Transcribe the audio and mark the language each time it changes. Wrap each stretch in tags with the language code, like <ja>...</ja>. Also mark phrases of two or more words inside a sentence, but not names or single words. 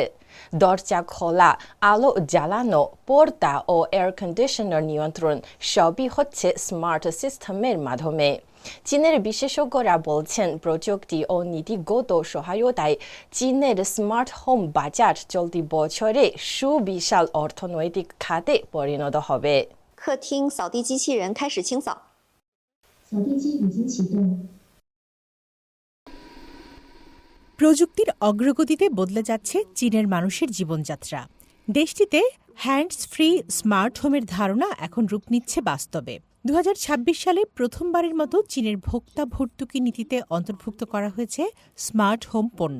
<bn>দরজা খোলা, আলো জ্বালানো, পর্দা ও এয়ার কন্ডিশনার নিয়ন্ত্রণ সবই হচ্ছে স্মার্ট সিস্টেমের মাধ্যমে। চীনের বিশেষজ্ঞরা বলছেন, প্রযুক্তি ও নীতিগত সহায়তায় চীনের স্মার্ট হোম বাজার চলতি বছরে সুবিশাল অর্থনৈতিক খাতে পরিণত হবে।</bn> <zh>客厅扫地机器人开始清扫。扫地机已经启动。</zh> <bn>প্রযুক্তির অগ্রগতিতে বদলে যাচ্ছে চীনের মানুষের জীবনযাত্রা। দেশটিতে হ্যান্ডস ফ্রি স্মার্ট হোমের ধারণা এখন রূপ নিচ্ছে বাস্তবে। ২০২৬ সালে প্রথমবারের মতো চীনের ভোক্তা ভর্তুকি নীতিতে অন্তর্ভুক্ত করা হয়েছে স্মার্ট হোম পণ্য।</bn>